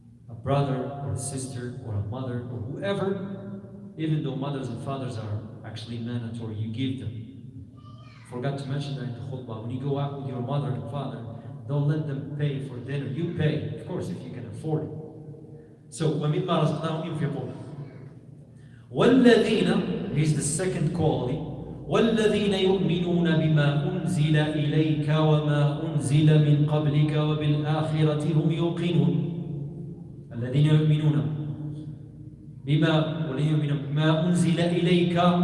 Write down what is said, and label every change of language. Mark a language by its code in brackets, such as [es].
[en] A brother or a sister or a mother or whoever, even though mothers and fathers are actually mandatory, you give them. Forgot to mention that in the khutbah. When you go out with your mother and father, don't let them pay for dinner. You pay, of course, if you can afford it. [ar] So, وَمِمَّا رَزَقْنَاهُمْ يُنْفِقُونَ. وَالَّذِينَ, [en] here's the second quality. [ar] وَالَّذِينَ يُؤْمِنُونَ بِمَا أُنزِلَ إِلَيْكَ وَمَا أُنزِلَ مِنْ قَبْلِكَ وَبِالْآخِرَةِ هُمْ يُوقِنُونَ. الَّذِينَ يُؤْمِنُونَ بِمَا أُنزِلَ إِلَيْكَ.